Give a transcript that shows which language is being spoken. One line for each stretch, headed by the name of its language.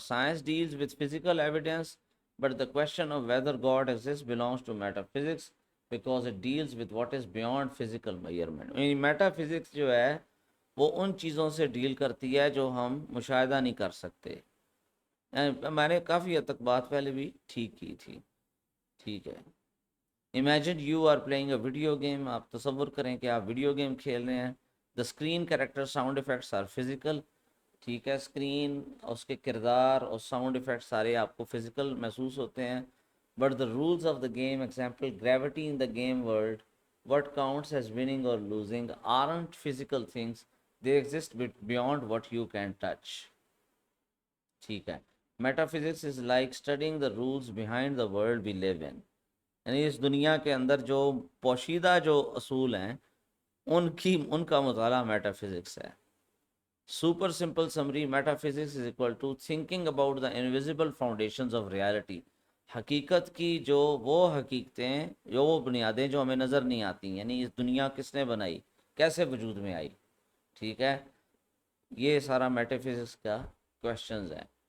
English: Science deals with physical evidence, but the question of whether God exists belongs to metaphysics because it deals with what is beyond physical measurement.
Urdu: Meta physics جو ہے وہ ان چیزوں سے deal کرتی ہے جو ہم مشاہدہ نہیں کر سکتے. میں نے کافی حد تک بات پہلے بھی ٹھیک کی تھی. ٹھیک ہے،
English: Imagine you are playing a video game.
Urdu: آپ تصور کریں کہ آپ ویڈیو گیم کھیل رہے ہیں.
English: The screen character sound effects are physical.
Urdu: ٹھیک ہے، اسکرین اس کے کردار اور ساؤنڈ افیکٹ سارے آپ کو فزیکل محسوس ہوتے ہیں.
English: But the rules of the game, example gravity in the game world, what counts as winning or losing aren't physical things, they exist beyond what you can touch.
Urdu: ٹھیک ہے،
English: metaphysics is like studying the rules behind the world we live in,
Urdu: یعنی اس دنیا کے اندر جو پوشیدہ جو اصول ہیں ان کا مطالعہ میٹا فزکس ہے.
English: Super simple summary, metaphysics is equal to thinking about the invisible foundations of reality.
Urdu: حقیقت کی جو وہ حقیقتیں، جو وہ بنیادیں جو ہمیں نظر نہیں آتی، یعنی اس دنیا کس نے بنائی، کیسے وجود میں آئی. ٹھیک ہے، یہ سارا میٹا فزکس کا کوشچنز ہیں.